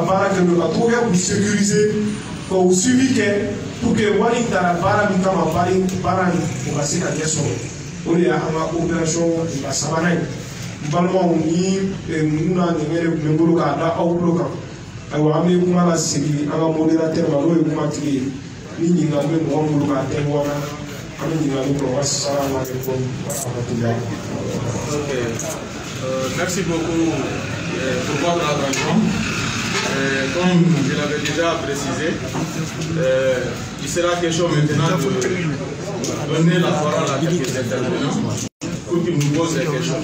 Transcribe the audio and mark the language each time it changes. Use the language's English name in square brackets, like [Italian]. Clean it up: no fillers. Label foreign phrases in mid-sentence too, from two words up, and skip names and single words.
[Bambara] baara kɛ n'o ka to kɛ k'u sécuriser ka u suivi kɛ pour que wari in tara baara min kama baara in o ka se ka ɲɛ sɔrɔ o de y'an ka opération ka sabanan ye n balimaw ni ninnu n'a ɲɛgɛn de tun bɛ n bolo k'a da aw tulo kan ayiwa an bɛ kuma lasegin an ka modérateur ma n'o ye kumatigi ye ni ɲininkali bɛ mɔgɔ min bolo k'a tɛnkuwa na an bɛ ɲininkali kɛ [Arabic] والسلام عليكم ورحمة الله. [French] Merci beaucoup pour votre attention. Comme je l'avais déjà précisé, il sera question maintenant de donner la parole à quelques intervenants pour qu'ils nous posent des questions.